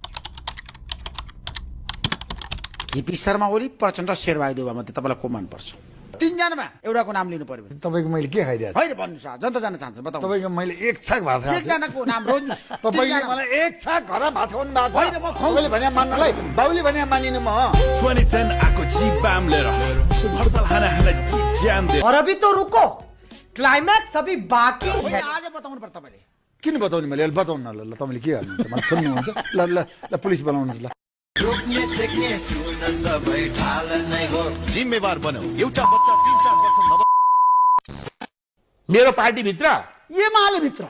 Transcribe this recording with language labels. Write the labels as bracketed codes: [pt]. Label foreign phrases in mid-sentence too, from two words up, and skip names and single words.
[ne] केपी शर्मा ओली प्रचण्ड शेरबहादुर देउवा मध्ये तपाईँलाई को मन पर्छ? तीनजनामा एउटाको नाम लिनु पर्यो भने तपाईको मैले के खाइदिएको होइन भन्नुहोस्, जनता जान्न चाहन्छ बताउनु। तपाईको मैले एक छाक भात खाएको एकजनाको नाम रोज्नुहोस्। तपाईले मलाई एक छाक घर भात खुवाउनु भएको होइन, म खुवाउँछु। तपाईले भने मान्नलाई बाउले भने मानिनु म 2010 आको जी बाम लिएर हर साल हाना हाना जी ज्यान दे। [hi] और अभी तो रुको, क्लाइमैक्स अभी बाकी [ne] होइन, है। आज बताउनु पर्छ तपाईँले। किन बताउने मैले बताउनु न ल तपाईले के गर्नुहुन्छ मलाई सुन्नुहुन्छ ल ल ल पुलिस बोलाउनुहोस् ल जिम्मेवार बनौ एउटा बच्चा 3-4 वर्ष मेरो पार्टी भित्र एमाले भित्र